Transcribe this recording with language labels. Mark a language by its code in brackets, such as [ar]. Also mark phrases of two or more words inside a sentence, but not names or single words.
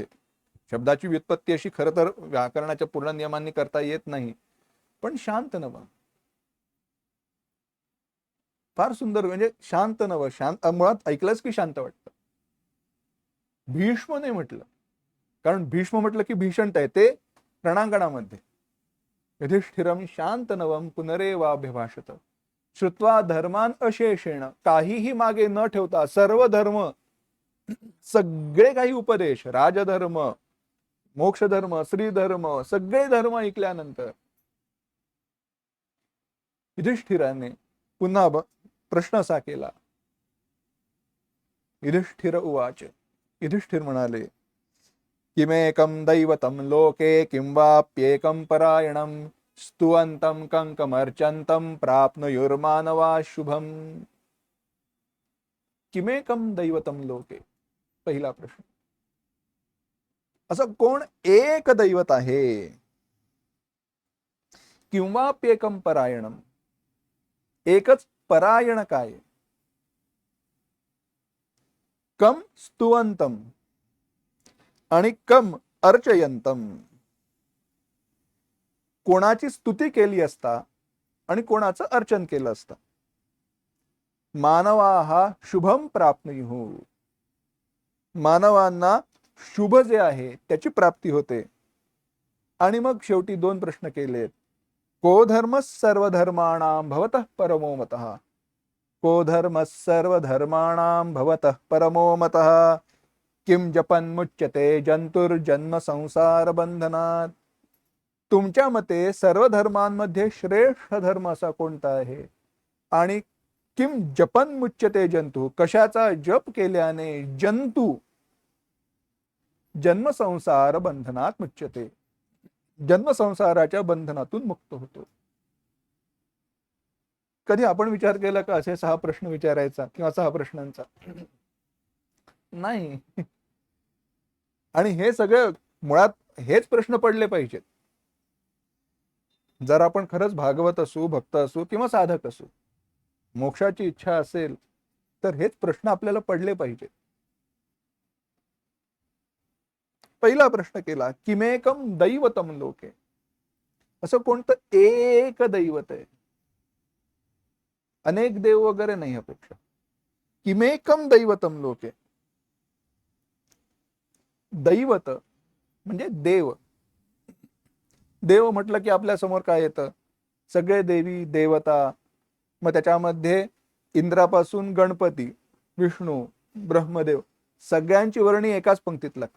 [mr] शब्दाची व्युत्पत्ती अशी खरं तर व्याकरणाच्या पूर्ण नियमांनी करता येत नाही, पण शांत नव फार सुंदर. म्हणजे शांत नव, शांत मुळात ऐकलंच की शांत वाटतं. भीष्म नाही म्हटलं, कारण भीष्म म्हटलं की भीषण आहे ते रणांगणामध्ये. [sa] युधिष्ठिरम शांत नवम पुनरेवाभिभाषत श्रुत्वा धर्मान अशेषेण, [mr] काहीही मागे न ठेवता सर्व धर्म, सगळे काही उपदेश, राजधर्म, मोक्षधर्म, श्रीधर्म, सगळे धर्म ऐकल्यानंतर युधिष्ठिराने पुन्हा प्रश्न असा केला. [sa] युधिष्ठिर उवाच, [mr] युधिष्ठिर म्हणाले, [sa] किमेकं दैवतं लोके किं वाप्येकं परायणं स्तुवन्तं कंकमर्चन्तं प्राप्नुयुर्मानवा शुभम. किमेकं दैवतं लोके, [mr] पहिला प्रश्न. असं कोण एक दैवत आहे? किंवाप्येकं परायणं, एकच परायण काय? [sa] कम स्तुवंतम [mr] आणि [sa] कम अर्चयंतम, [mr] कोणाची स्तुती केली असता आणि कोणाचं अर्चन केलं असता. [sa] मानवाहा शुभम प्राप्नुयुः, [mr] मानवांना शुभ जे आहे त्याची प्राप्ती होते. आणि मग शेवटी दोन प्रश्न केलेत. [sa] को धर्म सर्वधर्माणां भवतः परमो मतः, को धर्म सर्वधर्माणां भवतः परमो मतः किम जपन मुच्यते जंतुर्जन्म संसार बंधनात. [mr] तुमच्या मते सर्व धर्मांमध्ये श्रेष्ठ धर्म असा कोणता आहे? [sa] आणि किम जपन मुच्यते जंतु, [mr] कशाचा जप केल्याने जंतू जन्म संसार बंधनात मुच्यते, जन्म संसाराच्या बंधनातून मुक्त होतो. कधी आपण विचार केला का असे 6 प्रश्न विचारायचा किंवा 6 प्रश्नांचा? नाही. आणि हे सगळं मुळात हेच प्रश्न पडले पाहिजेत. जर आपण खरंच भागवत असू, भक्त असू किंवा साधक असू, मोक्षाची इच्छा असेल तर हेच प्रश्न आपल्याला पडले पाहिजेत. पहिला प्रश्न केला, [sa] किमेकम दैवतम लोके, [mr] असं कोणतं एक दैवत आहे? अनेक देव वगैरे नाही अपेक्षा. [sa] किमेकम दैवतम लोके, [mr] दैवत म्हणजे देव. देव म्हटलं की आपल्या समोर काय येतं? सगळे देवी देवता. मग त्याच्यामध्ये इंद्रापासून गणपती, विष्णू, ब्रह्मदेव, सगळ्यांची वर्णी एकाच पंक्तीत लागते.